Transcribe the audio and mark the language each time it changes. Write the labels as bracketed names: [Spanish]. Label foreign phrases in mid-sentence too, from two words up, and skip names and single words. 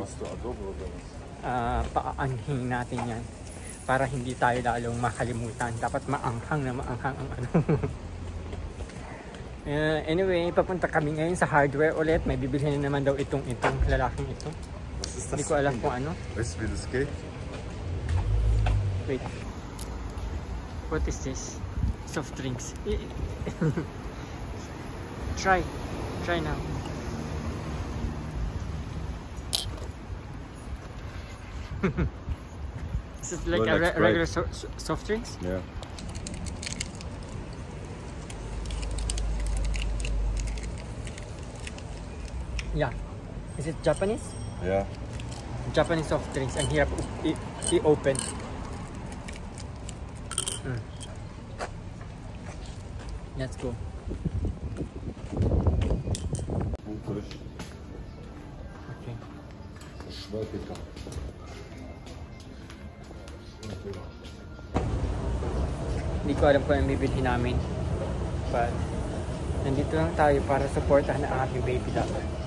[Filipino] Paaanghangin natin yan para hindi tayo lalong makalimutan. Dapat maanghang na maanghang ang ano. Anyway, papunta kami ngayon sa hardware ulit. May bibilhin na naman daw itong lalaking ito. Hindi ko alam kung ano. [German] Weißt du, wie das geht? [English] Wait. What is this? Soft drinks. Try now. Is it like a regular soft drinks? Yeah. Yeah. Is it Japanese? Yeah. Japanese soft drinks. And here, i-open. Let's go. Okay. [Filipino] Hindi ko alam kung ano bibilhin namin. But, nandito lang tayo para supportahan ang ating [English] baby daughter.